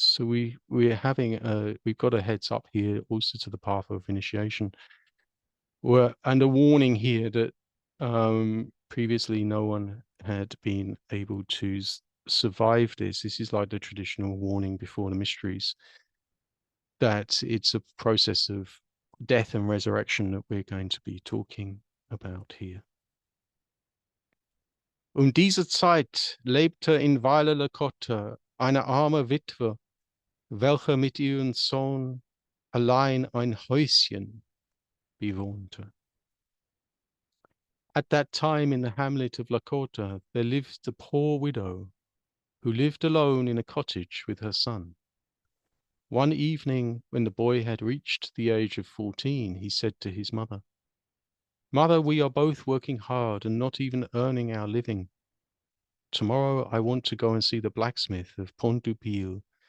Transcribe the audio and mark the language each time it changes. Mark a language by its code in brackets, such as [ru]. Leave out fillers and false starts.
[en] So we've got a heads up here also to the path of initiation, and a warning here that previously no one had been able to survive this. This is like the traditional warning before the mysteries, that it's a process of death and resurrection that we're going to be talking about here. [de] Diese Zeit lebte in Valle Lakota eine arme Witwe, welche mit ihrem Sohn allein ein Häuschen bewohnte. [en] At that time in the hamlet of Lakota, there lived a poor widow who lived alone in a cottage with her son. One evening, when the boy had reached the age of 14, he said to his mother, "Mother, we are both working hard and not even earning our living. Tomorrow I want to go and see the blacksmith of Pont de Pîle